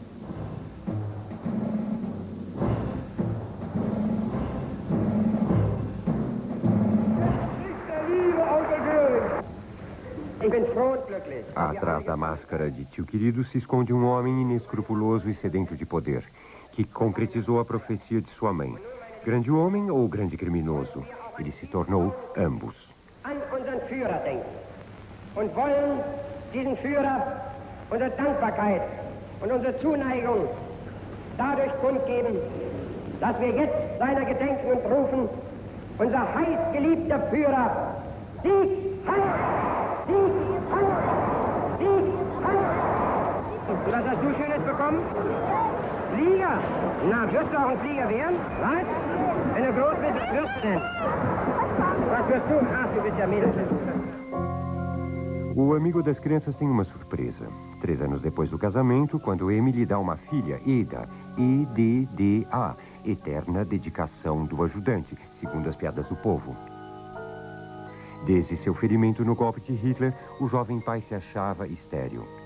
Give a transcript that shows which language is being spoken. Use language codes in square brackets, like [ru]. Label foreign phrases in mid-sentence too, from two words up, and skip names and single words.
[pt] Atrás da máscara de tio querido se esconde um homem inescrupuloso e sedento de poder, que concretizou a profecia de sua mãe. Grande homem ou grande criminoso? Ele se tornou ambos. [de] An unseren Führer denken und wollen diesen Führer unsere Dankbarkeit und unsere Zuneigung dadurch kundgeben, dass wir jetzt seiner gedenken und rufen, unser heiß geliebter Führer, Sieg Heil! Sieg Heil! Sieg Heil! Was hast du Schönes bekommen? Flieger? Na, wirst du auch ein Flieger werden? Was? Wenn du groß bist, was wirst du denn? Was wirst du? Ach, du bist ja Mädel. [pt] O amigo das crianças tem uma surpresa. 3 anos depois do casamento, quando M lhe dá uma filha, Eda, E-D-D-A, eterna dedicação do ajudante, segundo as piadas do povo. Desde seu ferimento no golpe de Hitler, o jovem pai se achava estéril.